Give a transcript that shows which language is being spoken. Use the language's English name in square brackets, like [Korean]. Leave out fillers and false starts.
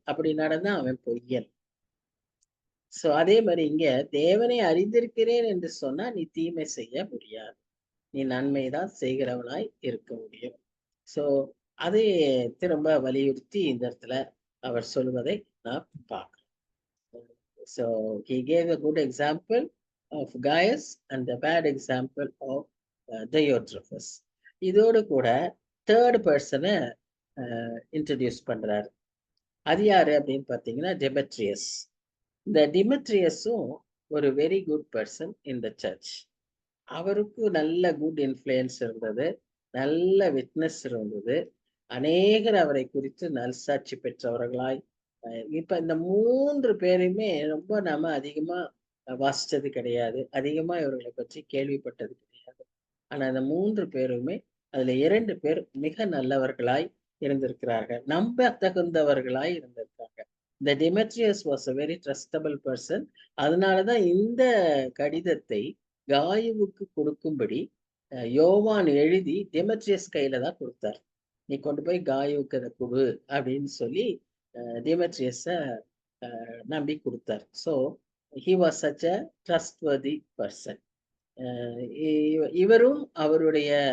[Tamil] அப்படி நடந்தா அவன் பொய்யன். சோ அதே மாதிரி இங்க தேவனை அறிந்திருக்கிறேன் என்று சொன்னா நீ தீமை செய்ய முடியாது, நீ நன்மைதான் செய்கிறவனாய் இருக்க முடியும். சோ அதை திரும்ப வலியுறுத்தி இந்த இடத்துல அவர் சொல்வதை நான் பார்க்கிறோம். [English] So he gave a good example of Gaius and the bad example of Diotrephes. [Tamil] இதோடு கூட தேர்ட் பர்சனை இன்ட்ரடியூஸ் பண்றாரு. அது யாரு அப்படின்னு பார்த்தீங்கன்னா டெமெட்ரியஸ். இந்த டிமெட்ரியஸும் ஒரு very good person in the church. அவருக்கு நல்ல குட் இன்ஃப்ளூயன்ஸ் இருந்தது, நல்ல விட்னஸ் இருந்தது. அநேகர் அவரை குறித்து நல்சாட்சி பெற்றவர்களாய் இப்ப இந்த 3 பேரையுமே ரொம்ப நாம அதிகமா வாசிச்சது கிடையாது, அதிகமா இவர்களை பற்றி கேள்விப்பட்டது கிடையாது. ஆனா இந்த 3 பேருமே அதுல 2 பேர் மிக நல்லவர்களாய் இருந்திருக்கிறார்கள், நம்ப தகுந்தவர்களாய் இருந்திருக்காங்க. [English] இந்த Demetrius was a very trustable person. [Tamil] அதனாலதான் இந்த கடிதத்தை காயுவுக்கு கொடுக்கும்படி யோவான் எழுதி டிமெட்ரியஸ் கையில தான் கொடுத்தார். நீ கொண்டு போய் காயுவுக்கு அதை கொடு அப்படின்னு சொல்லி டிமெட்ரியஸ நம்பி கொடுத்தார். [English] So he was such a trustworthy person. இவரும் அவருடைய